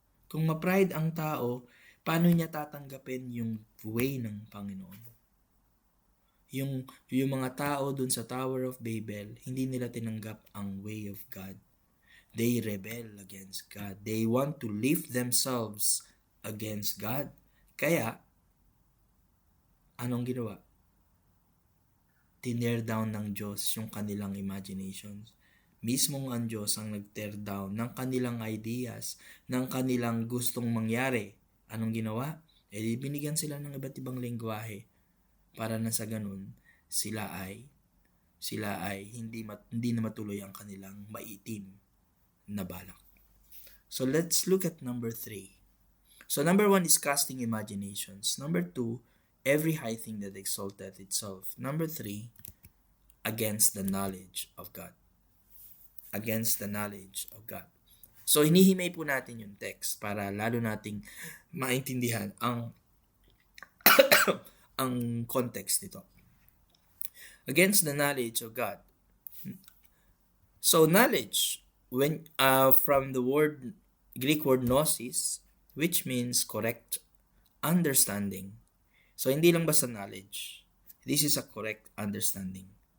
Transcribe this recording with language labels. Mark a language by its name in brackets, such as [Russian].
[Filipino] Kung ma-pride ang tao, paano niya tatanggapin yung way ng Panginoon? Yung mga tao dun sa Tower of Babel, hindi nila tinanggap ang way of God. [English] They rebel against God. They want to lift themselves against God. [Filipino] Kaya, anong ginawa? Tinear down ng Diyos yung kanilang imaginations. Mismong ang Diyos ang nag-tear down ng kanilang ideas, ng kanilang gustong mangyari. Anong ginawa? Binigyan sila ng iba't ibang lengguwahe para na sa ganun sila ay hindi na matuloy ang kanilang maitim na balak. [English] So let's look at number 3. So number 1 is casting imaginations. Number 2, every high thing that exalteth itself. Number 3, against the knowledge of God. Against the knowledge of God. [Filipino] So hinihimay po natin yung text para lalo nating maintindihan ang ang context nito. [English] Against the knowledge of God. So knowledge, when from the Greek word gnosis, which means correct understanding. [Filipino] So hindi lang basta knowledge. [English] This is a correct understanding.